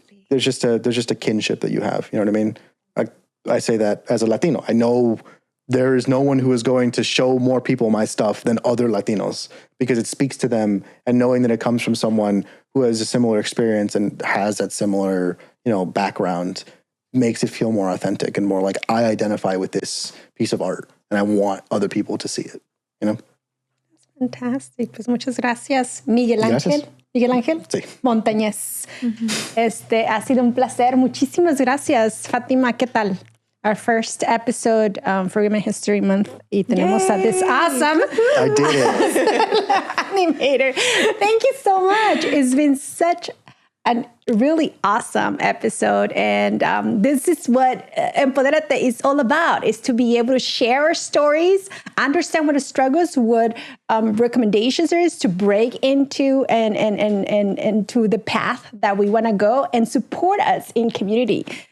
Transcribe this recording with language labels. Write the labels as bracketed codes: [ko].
[en] There's just a kinship that you have. You know what I mean? I say that as a Latino. I know there is no one who is going to show more people my stuff than other Latinos because it speaks to them, and knowing that it comes from someone who has a similar experience and has that similar, background makes it feel more authentic and more like I identify with this piece of art and I want other people to see it, That's fantastic. [es] Pues muchas gracias, Miguel Ángel. Gracias. Miguel Ángel Sí. Montañez. Ha sido un placer. Muchísimas gracias, Fátima. ¿Qué tal? [en] Our first episode for Women History Month. [es] Y tenemos a [en] this awesome I did it. animator. Thank you so much. It's been such a really awesome episode. And this is what Empoderate is all about, is to be able to share our stories, understand what the struggles, what recommendations there is to break into and to the path that we want to go, and support us in community.